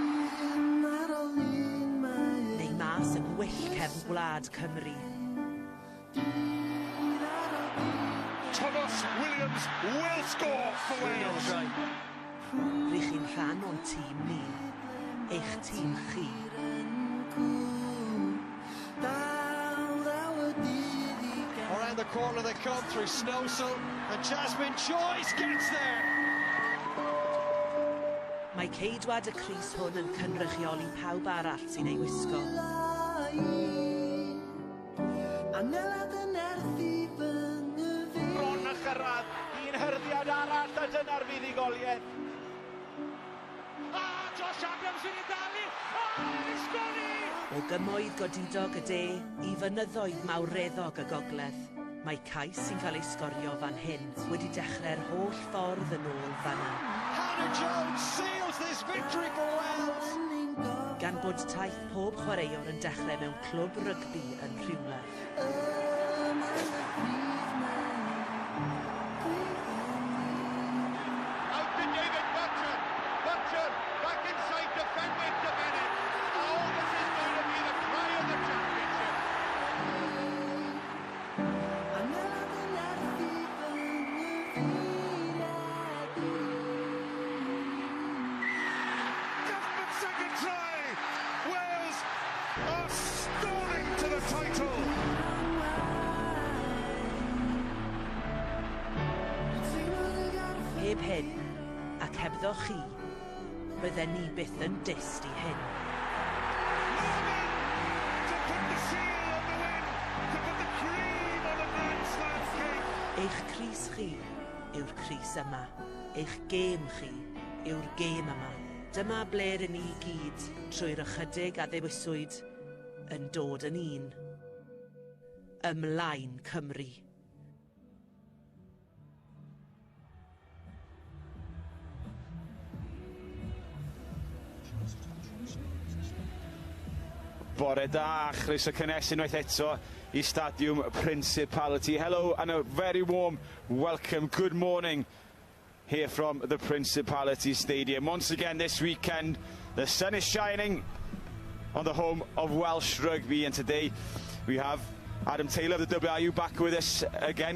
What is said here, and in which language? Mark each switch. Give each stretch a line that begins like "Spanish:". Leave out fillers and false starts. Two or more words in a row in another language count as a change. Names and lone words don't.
Welsh: Neu mas yn wyll cefn gwlad Cymru.
English: Thomas Williams will score for Wales.
Welsh: Rydych chi'n rhan o'n tîm ni, eich tîm chi.
English: Around the corner they come through Snowsell, and Jasmine Joyce gets there.
Welsh: Mae ceidwad y Crys hwn yn cynrychioli pawb arall sy'n ei wisgo. Bron a chyrraedd, un hyrddiad arall a dyna'r fuddugoliaeth. Josh Adams yn ei dalu, sgoni! O gymoedd godidog y de i fynyddoedd mawreddog y gogledd, mae cais sy'n cael ei sgorio fan hyn wedi dechrau'r holl ffordd yn ôl fanna.
English: Hannah Jones seals this victory for Wales.
Welsh: Gan bod taith pob chwaraewr yn dechrau mewn clwb rygbi yn Rhywle.
English: Out to David Butcher. Butcher back inside to Fenwick to Bennett. Oh, this is going to be the cry of the championship. Government second try. Wales are storming to the title.
Welsh: Heb hyn, ac hebddo chi, bydden ni byth yn dyst i hyn.
English: To put the seal on the win, to put the cream on the Grand Slam cake.
Welsh: Eich Crys chi yw'r Crys yma. Eich gêm chi yw'r gêm yma. Dyma ble rydyn ni gyd trwy'r ychydig a ddewiswyd yn dod yn un. Ymlaen Cymru. Bore da, chroeso cynnes unwaith eto I Stadiwm Principality.
English: Hello and a very warm welcome, good morning here from the Principality Stadium. Once again this weekend, the sun is shining on the home of Welsh rugby, and today we have Adam Taylor of the WRU back with us again.